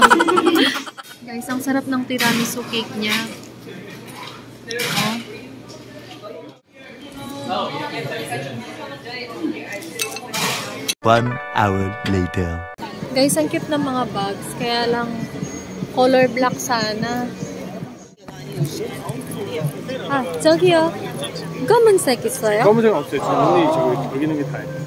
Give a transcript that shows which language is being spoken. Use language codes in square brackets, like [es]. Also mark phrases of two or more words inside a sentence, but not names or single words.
[tl] Guys, ang sarap ng tiramisu cake niya. Oh. [en] 1 hour later. [tl] Guys, ang cute ng mga bags. Kaya lang [en] color black [tl] sana. [ko] 아, 저기요. 검은색 있어요? 검은색은 없어요. 지금 언니 저기 있는 게 다예요.